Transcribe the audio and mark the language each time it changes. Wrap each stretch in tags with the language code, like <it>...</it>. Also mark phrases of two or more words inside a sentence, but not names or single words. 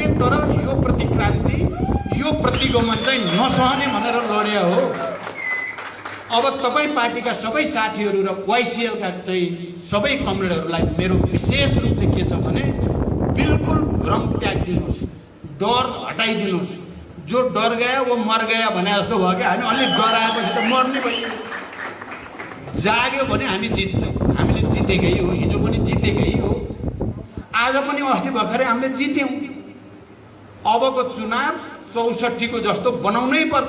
<ne>तर यो प्रतिक्रान्ति, यो प्रतिगमन चाहिँ नसहने भनेर लड्या हो। अब तपाईँ पार्टीका सबै साथीहरू र वाइसिएलका चाहिँ सबै कमरेडहरूलाई मेरो विशेष रूपले के छ भने बिल्कुल भ्रम त्यागिदिनुहोस्, डर हटाइदिनुहोस्।</ne> <hi>जो डर गया वो मर गया</hi> <ne>भने जस्तो भयो क्या। हामी अलिक डराएपछि त मर्ने भयो। जाग्यो भने हामी जित्छौँ। हामीले जितेकै हो, हिजो पनि जितेकै हो, आज पनि अस्ति भर्खरै हामीले जित्यौँ। अबको चुनाव 64 को जस्तो बनाउनै पर्छ।</ne>